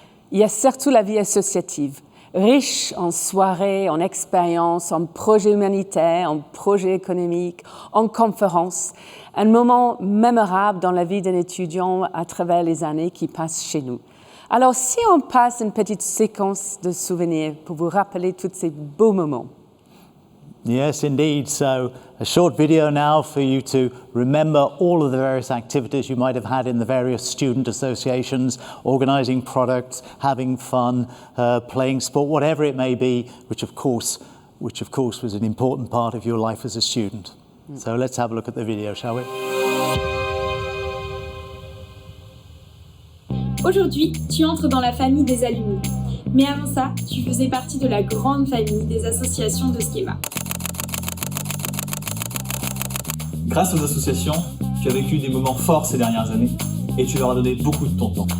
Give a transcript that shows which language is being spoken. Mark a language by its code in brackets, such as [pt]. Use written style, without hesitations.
[fr] Il y a surtout la vie associative, riche en soirées, en expériences, en projets humanitaires, en projets économiques, en conférences. Un moment mémorable dans la vie d'un étudiant à travers les années qui passent chez nous. Alors, si on passe une petite séquence de souvenirs pour vous rappeler tous ces beaux moments. [en] Yes, indeed. So a short video now for you to remember all of the various activities you might have had in the various student associations, organising products, having fun, playing sport, whatever it may be, which of course was an important part of your life as a student. So let's have a look at the video, shall we? [fr] Aujourd'hui, tu entres dans la famille des alumni. Mais avant ça, tu faisais partie de la grande famille des associations de Schema. Grâce aux associations, tu as vécu des moments forts ces dernières années et tu leur as donné beaucoup de ton temps.